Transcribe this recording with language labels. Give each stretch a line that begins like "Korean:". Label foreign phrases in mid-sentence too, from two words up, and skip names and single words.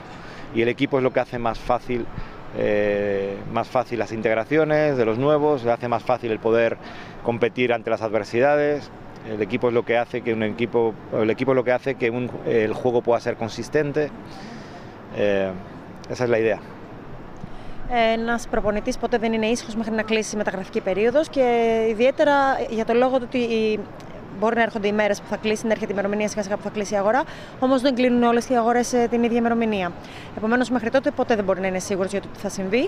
Spanish: Y el equipo es lo que hace más fácil las integraciones de los nuevos, hace más fácil el poder competir ante las adversidades. El equipo es lo que hace que el juego pueda ser consistente. Esa es la idea.
Greek: Ένας προπονητής ποτέ δεν είναι ήσυχος μέχρι να κλείσει η μεταγραφική περίοδος και ιδιαίτερα για το λόγο ότι μπορεί να έρχονται οι μέρες που θα κλείσει, να έρχεται η ημερομηνία σιγά σιγά που θα κλείσει η αγορά, όμως δεν κλείνουν όλες οι αγορές την ίδια ημερομηνία. Επομένως, μέχρι τότε ποτέ δεν μπορεί να είναι σίγουρος για το τι θα συμβεί.